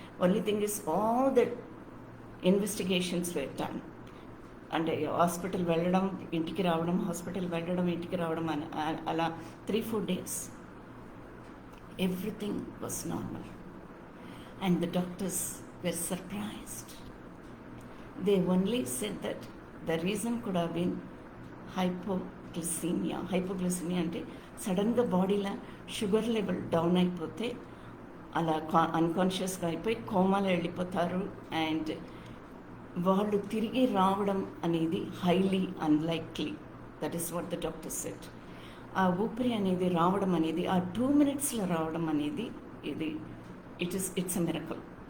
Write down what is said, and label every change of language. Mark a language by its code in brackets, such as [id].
[en] Only thing is all that investigations were done. [te] అంటే hospital వెళ్ళడం, ఇంటికి రావడం, హాస్పిటల్ వెళ్ళడం, ఇంటికి రావడం అని అలా 3-4 days. [en] Everything was normal and the doctors were surprised. They only said that the reason could have been hypoglycemia. [te] Hypoglycemia అంటే సడన్గా బాడీలో షుగర్ లెవెల్ డౌన్ అయిపోతే అలా అన్కాన్షియస్గా అయిపోయి కోమాలో వెళ్ళిపోతారు. అండ్ వాళ్ళు తిరిగి రావడం అనేది [en] Highly unlikely. That is what the doctor said. [te] ఆ ఊపిరి అనేది రావడం అనేది ఆ 2 minutesలో రావడం అనేది ఇది [en] It's a miracle.